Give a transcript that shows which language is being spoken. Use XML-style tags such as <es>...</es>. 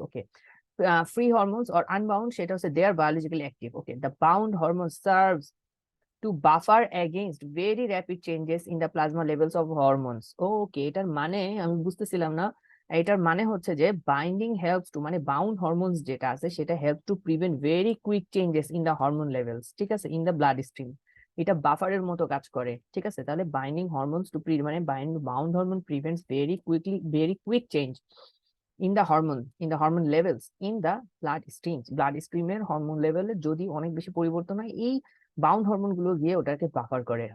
<en>okay, free hormones or unbound,</en> <bn>সেটা হচ্ছে</bn> <en>They are biologically active. Okay, the bound hormone serves to buffer against very rapid changes in the plasma levels of hormones.</en> <bn>ওকে, এটার মানে আমি বুঝতেছিলাম না। এটার মানে হচ্ছে যে</bn> <en>binding helps to, মানে bound hormones</en> <bn>যেটা আছে সেটা</bn> <en>help to prevent very quick changes in the hormone levels,</en> <bn>ঠিক আছে,</bn> <en>In the blood stream.</en> <bn>এটা বাফারের মতো কাজ করে, ঠিক আছে। তাহলে</bn> <en>binding hormones to মানে bound hormone prevents very quick change in the hormone levels in the blood স্ট্রিমের</en> <bn>hormone লেভেলে যদি অনেক বেশি পরিবর্তন হয়, এই বাউন্ড হরমোন গুলো গিয়ে ওটাকে বাফার করে।</bn>